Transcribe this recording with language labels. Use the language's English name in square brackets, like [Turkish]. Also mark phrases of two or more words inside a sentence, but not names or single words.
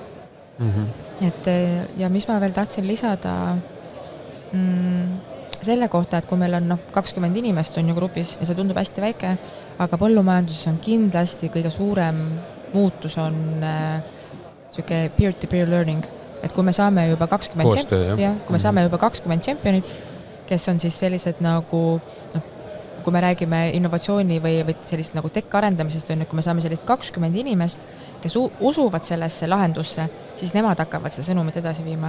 [Estonian] Et, ja mis ma veel tahtsin lisada selle kohta, et kui meil on 20 inimest on ju grupis ja see tundub hästi väike, aga põllumajanduses on kindlasti kõige suurem muutus on siuke [English] peer-to-peer learning, [Estonian] et kui me saame juba 20 championit, kes on siis sellised nagu kui me räägime innovatsiooni või sellist nagu tech arendamisest, kui me saame sellist 20 inimest, kes usuvad sellesse lahendusse, siis nemad hakkavad seda sõnumit edasi viima.